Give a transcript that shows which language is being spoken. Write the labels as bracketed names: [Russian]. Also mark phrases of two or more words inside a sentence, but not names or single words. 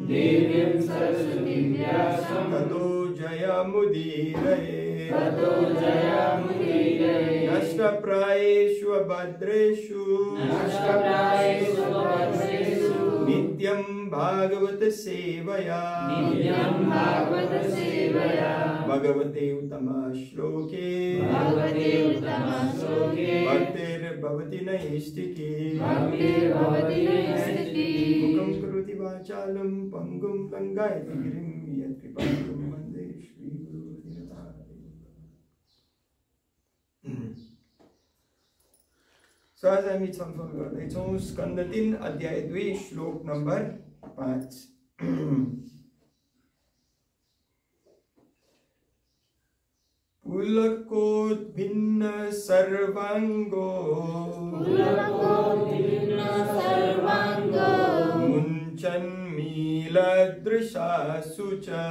[Sanskrit] ततो जयमुदीरये नष्टप्रायेषु भद्रेषु नित्यं भागवत सेवया भगवते उत्तम श्लोके भक्तिर्भवति नैष्टिकी मुखं करोति वाचालं पंगुं लंघयति गिरिं यत्कृपातुं वन्दे श्रीगुरुदिनतारिणम्। [Nepali] आज हामी छलफल गर्दैछौँ स्कन्द 3 अध्याय 2 श्लोक नम्बर 5। [Sanskrit] पुलकोद्भिन्न सर्वांगो मुञ्चन्मीलदृशासु च